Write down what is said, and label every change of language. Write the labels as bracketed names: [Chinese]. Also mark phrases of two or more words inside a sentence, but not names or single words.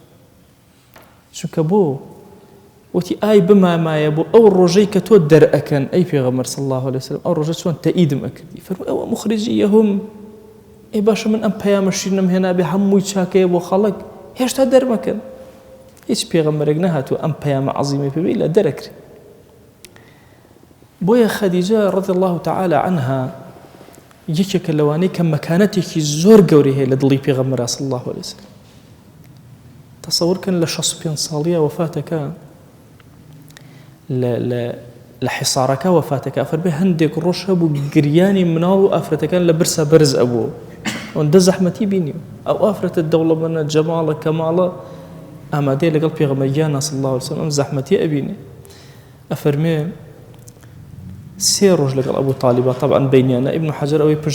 [Central Kurdish] چونکە بۆ وتی ئای بمامایە بۆ ئەو ڕۆژەی کە تۆ دەرئەکەن ئەی پێغەمبەر [Arabic] صلی الله عليه وسلم [Central Kurdish] ئەو ڕۆژە چۆن تەئیدم ئەکردی فەرمووی ئەوە مخرجیەهم ئێ باشە من ئەم پەیامە شیرنم هێنابێ هەمووی چاکەیە بۆ خەڵک هێشتا دەرمەکەن هیچ پێغەمبەرێک نەهاتووە ئەم پەیامە عەزیمەی پێبێ لە دەرەکرێ بۆیە خەدیجە [Arabic] رضی الله تعالى عنها [Central Kurdish] یەکێکە لەوانەی کە مەکانەتێکی زۆر گەورەی هەیە لە دڵی پێغەمبەر [Arabic] صلی الله عليه وسلم [Central Kurdish] تەسەوورکەن لە 65 ساڵیە وەفاتەکە لە حیسارەکە وەفاتەکە فەرمێ هەندێک ڕۆژ هەبوو گریانی مناڵ و ئافرەتەکان لە برسا بەرز ئەبووە ئەوەندە زەحمەتی بینی ئەو ئافرەتە دەوڵەمەندە جەماڵە کەماڵە ئامادەیە لەگەڵ پێغەمبەریانە [Arabic] صلی الله عليه وسلم [Central Kurdish] ئەم زەحمەتی ئەبینێ ئەفەرمێ سێ ڕۆژ لەگەڵ ئەبوو تالیبە طبعا بینیانە ئیبن حەجەر ئەوەی پشت